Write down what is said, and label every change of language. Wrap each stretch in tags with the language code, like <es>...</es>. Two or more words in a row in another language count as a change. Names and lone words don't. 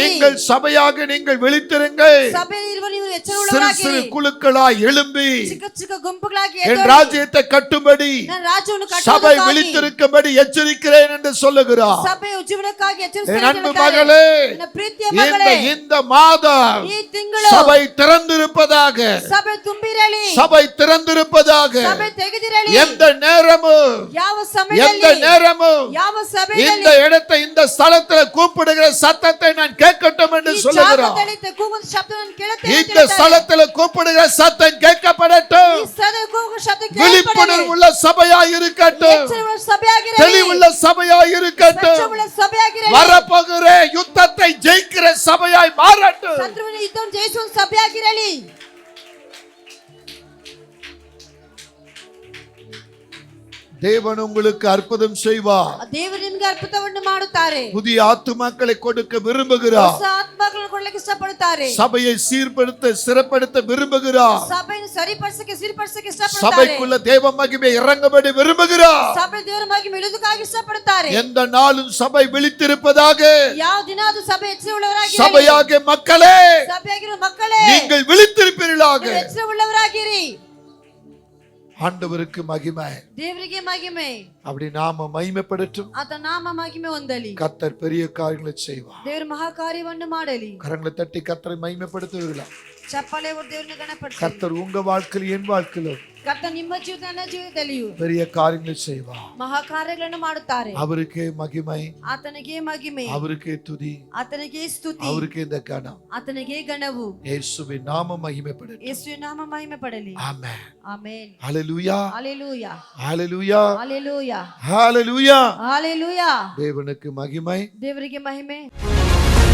<ta>நீங்கள் சபையாக நீங்கள் விழித்திருங்கள்.</ta> <kn>ಸಭೆಯಲ್ಲಿರುವ ನೀವು</kn> <ta>சிறு</ta> <kn>ಎಚ್ಚರವುಳ್ಳವರಾಗಿರಿ.</kn> <ta>சிறு குழுக்களாய் எழும்பி</ta> <kn>ಚಿಕ್ಕ ಚಿಕ್ಕ ಗುಂಪುಗಳಾಗಿ</kn> <ta>என்</ta> <kn>ಎದ್ದೇಳಿ</kn> <ta>ராஜ்யத்தை கட்டும்படி</ta> <kn>ನನ್ನ ರಾಜ್ಯವನ್ನು</kn> <ta>சபை</ta> <kn>ಕಟ್ಟುವುದಕ್ಕಾಗಿ</kn> <ta>விழித்திருக்கும்படி எச்சரிக்கிறேன் என்று சொல்லுகிறார்.</ta> <kn>ಸಭೆ ಉಜ್ಜೀವನಕ್ಕಾಗಿ</kn> <ta>என் அன்பு</ta> <kn>ಎಚ್ಚರಿಸುತ್ತಾರೆ.</kn> <ta>மகளே,</ta> <kn>ನನ್ನ ಪ್ರೀತಿಯ ಮಗಳೇ,</kn> <ta>இந்த மாதம்</ta> <kn>ಈ ತಿಂಗಳು</kn> <ta>சபை திறந்திருப்பதாக,</ta> <kn>ಸಭೆ ತುಂಬಿರಲಿ.</kn> <ta>சபை திறந்திருப்பதாக.</ta> <kn>ಸಭೆ ತೆಗೆದಿರಲಿ.</kn> <ta>எந்த நேரமும்</ta> <kn>ಯಾವ</kn> <ta>எந்த</ta> <kn>ಸಮಯದಲ್ಲಿ</kn> <ta>நேரமும்</ta> <kn>ಯಾವ</kn> <ta>இந்த</ta> <kn>ಸಭೆಯಲ್ಲಿ</kn> <ta>இடத்தை இந்த ஸ்தலத்துல கூப்பிடுகிற சத்தத்தை நான் கேட்கட்டும் என்று</ta> <kn>ಈ</kn> <ta>சொல்லுகிறார்.</ta> <kn>ಜಾಗದಲ್ಲಿ ಕೂಗುವ ಶಬ್ದ ನಾನು ಕೇಳುತ್ತೇನೆ ಅಂತ</kn> <ta>இந்த</ta> <kn>ಹೇಳ್ತಾರೆ.</kn> <ta>ஸ்தலத்துல கூப்பிடுகிற சத்தம் கேட்கப்படட்டும்.</ta> <kn>ಈ ಸ್ಥಳದಲ್ಲಿ ಕೂಗುವ ಶಬ್ದ</kn> <ta>விழிப்புணர்வு</ta> <kn>ಕೇಳಲ್ಪಡಲಿ.</kn> <ta>உள்ள சபையாய் இருக்கட்டும்.</ta> <kn>ಎಚ್ಚರವುಳ್ಳ ಸಭೆಯಾಗಿರಲಿ.</kn> <ta>தெளிவுள்ள சபையாய் இருக்கட்டும்.</ta> <kn>ಸತ್ಯವುಳ್ಳ ಸಭೆಯಾಗಿರಲಿ.</kn> <ta>வரப்போகிற யுத்தத்தை ஜெயிக்கிற சபையாய் மாறட்டும்.</ta> <kn>ಶತ್ರುವಿನ ಯುದ್ಧವನ್ನು ಜಯಿಸುವ ಸಭೆಯಾಗಿರಲಿ.</kn> <ta>தேவன் உங்களுக்கு அற்புதம் செய்வார்.</ta> <kn>ದೇವರು ನಿಮಗೆ ಅದ್ಭುತವನ್ನು ಮಾಡುತ್ತಾರೆ.</kn> <ta>புதிய ஆத்துமாக்களை கொடுக்க விரும்புகிறார்.</ta> <kn>ಹೊಸ ಆತ್ಮಗಳನ್ನು ಕೊಡಲಿಕ್ಕೆ ಇಷ್ಟಪಡುತ್ತಾರೆ.</kn> <ta>சபையை சீர்படுத்த சிறப்படுத்த விரும்புகிறார்.</ta> <kn>ಸಭೆಯನ್ನು ಸರಿಪಡಿಸಕ್ಕೆ ಸರಿಪಡಿಸಕ್ಕೆ ಇಷ್ಟಪಡುತ್ತಾರೆ.</kn> <ta>சபைக்குள்ள தேவ மகிமை இறங்கும்படி விரும்புகிறார்.</ta> <kn>ಸಭೆ ದೇವರ ಮಹಿಮೆ ಇಳಿದುಕಾಗಿ ಇಷ್ಟಪಡುತ್ತಾರೆ.</kn> <ta>எந்த நாளும் சபை விழித்திருப்பதாக.</ta> <kn>ಯಾವ ದಿನ ಅದು ಸಭೆ ಎಚ್ಚರವುಳ್ಳವರಾಗಿರಿ.</kn> <ta>சபையாகிய மக்களே,</ta> <kn>ಸಭೆಯಾಗಿರುವ ಮಕ್ಕಳೇ,</kn> <ta>நீங்கள் விழித்திருப்பீர்களாக.</ta> <kn>ನೀವು ಎಚ್ಚರವುಳ್ಳವರಾಗಿರಿ.</kn> <ta>ஆண்டவருக்கு மகிமை,</ta> <kn>ದೇವರಿಗೆ ಮಹಿಮೆ,</kn> <ta>அப்படி நாம மகிமைப்படட்டும்.</ta> <kn>ಆತ ನಾಮ ಮಹಿಮೆ ಹೊಂದಲಿ.</kn> <ta>கர்த்தர் பெரிய காரியங்களை செய்வார்.</ta> <kn>ದೇವರು ಮಹಾಕಾರ್ಯವನ್ನು ಮಾಡಲಿ.</kn> <ta>கரங்களை தட்டி கர்த்தரை மகிமைப்படுத்துவீர்களா?</ta> <kn>ಚಪ್ಪಾಳೆ ಹೊಡೆದು ದೇವರನ್ನು ಗಣಪಡಿಸಿ.</kn> <ta>கர்த்தர் உங்க வாழ்க்கையில் என் வாழ்க்கையிலும்</ta> <kn>ಕರ್ತ ನಿಮ್ಮ ಜೀವಿತ ನನ್ನ ಜೀವಿತದಲ್ಲಿಯೂ</kn> <ta>பெரிய காரியங்களை செய்வார்.</ta> <kn>ಮಹಾಕಾರ್ಯಗಳನ್ನು ಮಾಡುತ್ತಾರೆ.</kn> <ta>அவருக்கே மகிமை,</ta> <kn>ಆತನಿಗೆ ಮಹಿಮೆ,</kn> <ta>அவருக்கே துதி,</ta> <kn>ಆತನಿಗೆ ಸ್ತುತಿ,</kn> <ta>அவருக்கே இந்த கனம்.</ta> <kn>ಆತನಿಗೆ ಗಣವು.</kn> <ta>இயேசுவின் நாம மகிமைப்படட்டும்.</ta> <kn>ಯೇಸುವಿನ ನಾಮ ಮಹಿಮೆ ಪಡಲಿ.</kn> <ta>ஆமென்.</ta> <kn>ಆಮೆನ್.</kn> <ta>ஹalleluya,</ta> <kn>ஹalleluya,</kn> <ta>ஹalleluya,</ta> <kn>ஹalleluya,</kn> <ta>ஹalleluya.</ta> <kn>ஹalleluya.</kn> <ta>தேவனுக்கு மகிமை.</ta> <kn>ದೇವರಿಗೆ ಮಹಿಮೆ.</kn>